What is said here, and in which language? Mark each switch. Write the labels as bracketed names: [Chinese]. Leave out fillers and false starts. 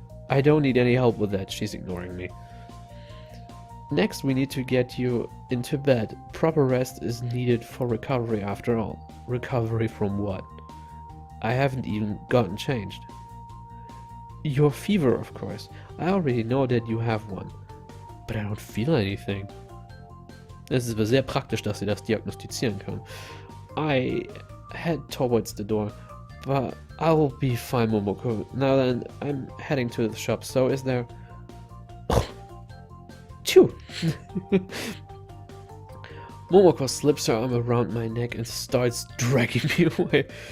[English] I don't need any help with that, she's ignoring me. Next, we need to get you into bed. Proper rest is needed for recovery after all. Recovery from what? I haven't even gotten changed. Your fever, of course. I already know that you have one. But I don't feel anything. [German] Es ist sehr praktisch, dass sie das diagnostizieren kann. [English] I head towards the door, but I'll be fine, Momoko. Now then, I'm heading to the shop, so is there... Chew! Momoko slips her arm around my neck and starts dragging me away.